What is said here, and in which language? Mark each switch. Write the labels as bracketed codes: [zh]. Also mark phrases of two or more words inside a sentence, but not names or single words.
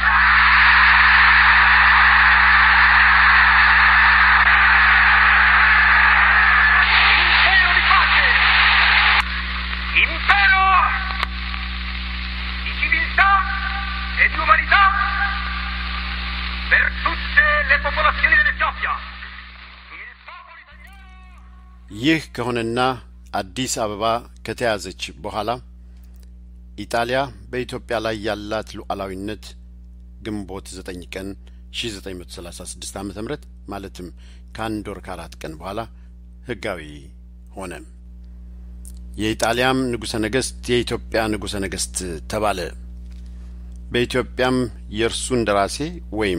[it] Impero di pace, impero di civiltà e di umanità per tutte le popolazioni dell'Etiopia. Il popolo italiano. [am] ይህ ከሆነና አዲስ አበባ ከተያዘች በኋላ ኢጣሊያ በኢትዮጵያ ላይ ያላት ሉዓላዊነት ግንቦት 9 ቀን 1936 ዓ.ም ማለትም ከአንድ ወር ከአራት ቀን በኋላ ህጋዊ ሆነ። የኢጣሊያም ንጉሠ ነገሥት የኢትዮጵያ ንጉሠ ነገሥት ተባለ። በኢትዮጵያም የእርሱ እንደራሴ ወይም